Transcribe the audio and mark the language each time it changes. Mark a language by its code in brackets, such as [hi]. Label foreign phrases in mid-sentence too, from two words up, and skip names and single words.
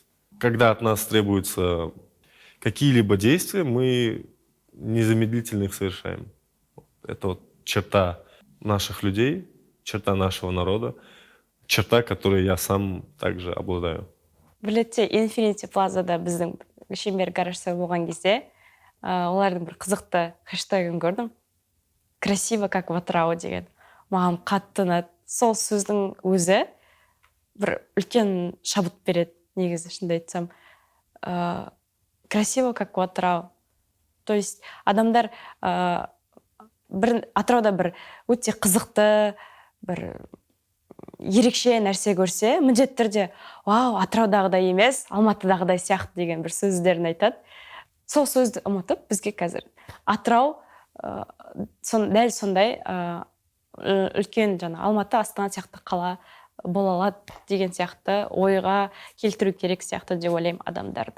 [ru] Когда от нас требуются какие-либо действия, мы незамедлительно их совершаем. Это вот черта наших людей, черта нашего народа, черта, которой я сам также обладаю. [kk] Білетте, Infinity Plaza'da біздің шеңбер гаражда болған кезде, олардың бір қызықты хэштегін көрдім. [ru] Красиво, как в Атырау [kk] деген. Маған қатты ұнады. Сол сөздің өзі бір үлкен шабыт береді, негізі шынымды айтсам. [ru] Красиво, как в Атырау. То есть [kk] адамдар Атырауда бір өте қызықты, бір ерекше нәрсе көрсе, міндетті түрде, вау, Атыраудағыдай емес, Алматыдағыдай сияқты деген бір сөздерін айтады. Сол сөзді ұмытып, бізге қазір Атырау дәл сондай үлкен Алматы, Астана сияқты қала бола алады деген сияқты ойға келтіру керек сияқты деп ойлаймын адамдарды.